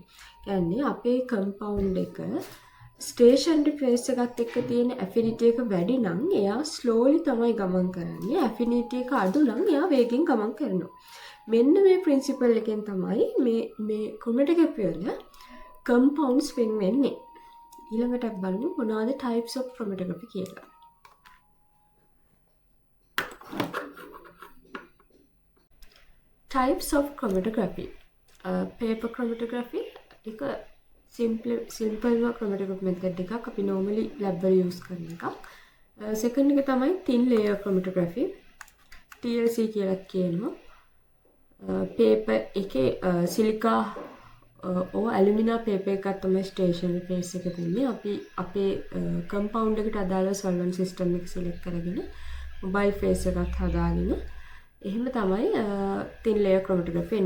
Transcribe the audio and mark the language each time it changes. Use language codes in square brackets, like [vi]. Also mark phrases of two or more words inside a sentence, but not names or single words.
[si] කියන්නේ අපේ කම්පවුන්ඩ් එක [en] stationary phase [si] එකත් එක්ක තියෙන ඇෆිනිටි එක වැඩි නම් එයා ස්ලෝලි තමයි ගමන් කරන්නේ. ඇෆිනිටි එක අඩු නම් එයා වේගෙන් ගමන් කරනවා. මෙන්න මේ ප්‍රින්සිපල් එකෙන් තමයි මේ chromatography වල compounds වෙන් වෙන්නේ. ඊළඟට අපි බලමු මොනවාද [en] types of chromatography [si] කියලා. [en] Types of chromatography. Paper chromatography එක simple chromatography method [si] එකක් අපි [en] normally lab වල use [si] කරන එකක්. [en] Second [si] එක තමයි [en] thin layer chromatography. [si] TLC කියලා කියනවා. paper එකේ [en] silica alumina [si] paper එකක් තමයි [en] stationary phase [si] එක තියෙන්නේ. අපි අපේ compound එකට අදාළ [en] solvent system [si] එක select කරගෙන [en] mobile phase [si] එකත් හදාගෙන එහෙම තමයි [en] thin layer chromatography [si] එන්නේ.